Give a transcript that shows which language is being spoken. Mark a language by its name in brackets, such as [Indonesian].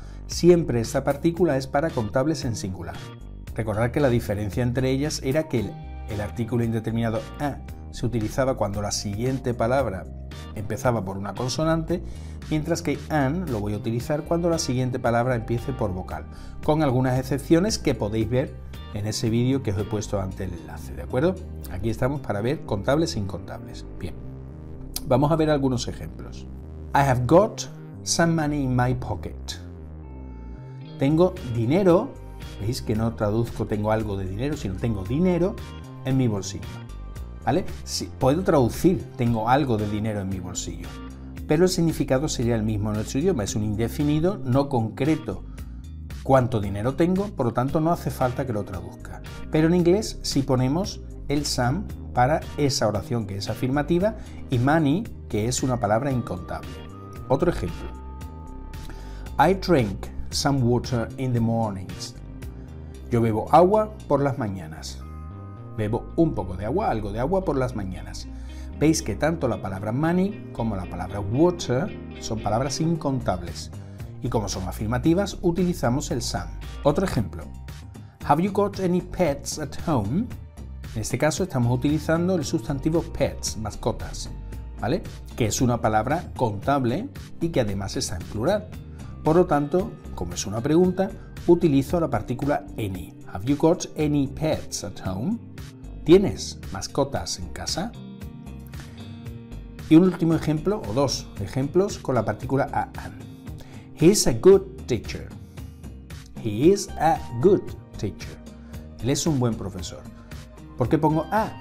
[Spanish] Siempre esta partícula es para contables en singular. Recordad que la diferencia entre ellas era que el artículo indeterminado a se utilizaba cuando la siguiente palabra empezaba por una consonante, mientras que an lo voy a utilizar cuando la siguiente palabra empiece por vocal, con algunas excepciones que podéis ver en ese vídeo que os he puesto ante el enlace, ¿de acuerdo? Aquí estamos para ver contables e incontables. Bien, vamos a ver algunos ejemplos. [English] I have got some money in my pocket. [Spanish] Tengo dinero, veis que no traduzco tengo algo de dinero, sino tengo dinero en mi bolsillo, ¿vale? Sí, puedo traducir tengo algo de dinero en mi bolsillo, pero el significado sería el mismo en nuestro idioma, es un indefinido no concreto. Cuánto dinero tengo, por lo tanto no hace falta que lo traduzca. Pero en inglés sí ponemos el some para esa oración que es afirmativa y money, que es una palabra incontable. Otro ejemplo. [English] I drink some water in the mornings. [Spanish] Yo bebo agua por las mañanas. Bebo un poco de agua, algo de agua por las mañanas. Veis que tanto la palabra money como la palabra water son palabras incontables. Y como son afirmativas, utilizamos el some. Otro ejemplo. [English] Have you got any pets at home? [Spanish] En este caso estamos utilizando el sustantivo pets, mascotas, ¿vale? Que es una palabra contable y que además está en plural. Por lo tanto, como es una pregunta, utilizo la partícula any. [English] Have you got any pets at home? [Spanish] ¿Tienes mascotas en casa? Y un último ejemplo, o dos ejemplos, con la partícula an. [English] He is a good teacher. He is a good teacher. [Spanish] Él es un buen profesor. ¿Por qué pongo a?